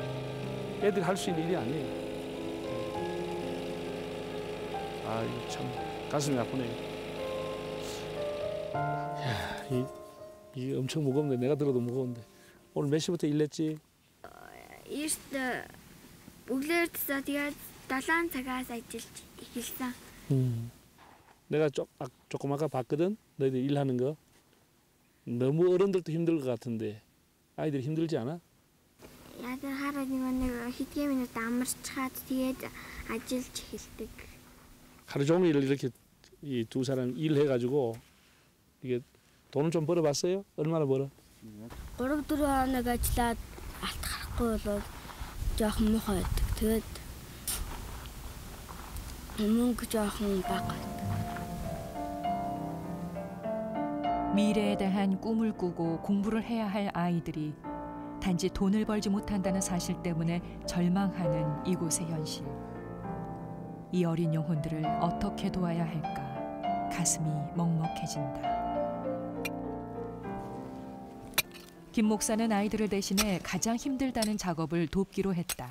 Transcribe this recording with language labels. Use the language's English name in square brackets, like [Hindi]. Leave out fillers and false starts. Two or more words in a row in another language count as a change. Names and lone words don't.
[Korean] 애들이 할 수 있는 일이 아니에요. 아, 이거 참 가슴이 아프네요. 야, 이 엄청 무겁네. 내가 들어도 무거운데. 오늘 몇 시부터 일했지? [Mongolian] Eerst өглөөдсөө тэгээд 7 цагаас ажиллаж эхэлсэн. [Korean] 내가 조금 아까 봤거든. 너희들 일하는 거. 너무 어른들도 힘들 것 같은데 아이들이 힘들지 않아? [Mongolian] Яагаад хараад нэг хэдхэн минут амарч чаад тэгээд ажиллаж эхэлдэг. [Korean] 하루 종일 이렇게 이 두 사람 일해가지고 이게 돈은 좀 벌어봤어요? 얼마나 벌어? [Mongolian] 3-4 хоног ажиллаад алт гарахгүй болоод жоохон муухай байдаг. Тэгээд мөнгө жоохон бага. [Korean] 미래에 대한 꿈을 꾸고 공부를 해야 할 아이들이 단지 돈을 벌지 못한다는 사실 때문에 절망하는 이곳의 현실. 이 어린 영혼들을 어떻게 도와야 할까 가슴이 먹먹해진다. 김 목사는 아이들을 대신해 가장 힘들다는 작업을 돕기로 했다.